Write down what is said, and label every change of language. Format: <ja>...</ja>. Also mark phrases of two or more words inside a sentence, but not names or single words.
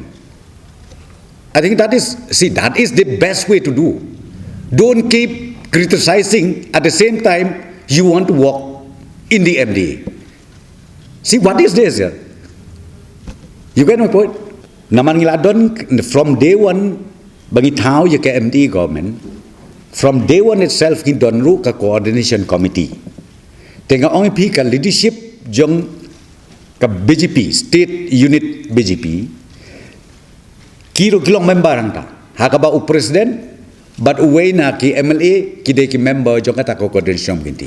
<en>I think that is the best way to do. Don't keep criticizing at the same time you want to work in the MDA. See, what is this here? You get my point?</en> <kha>Naman ngiladon</kha> <en>from day one</en> <kha>bangi tao ya ke</kha> <en>MDA government, from day one itself</en> <kha>ki donru ka</kha> <en>coordination committee.</en> <kha>Tenga ongi pi ka leadership jong ka BJP,</kha> <en>state unit</en> <kha>BJP. Kiro kilong member angta. Hakaba u president, but uwe na ki MLA ki de ki member jong kata coordination committee.</kha>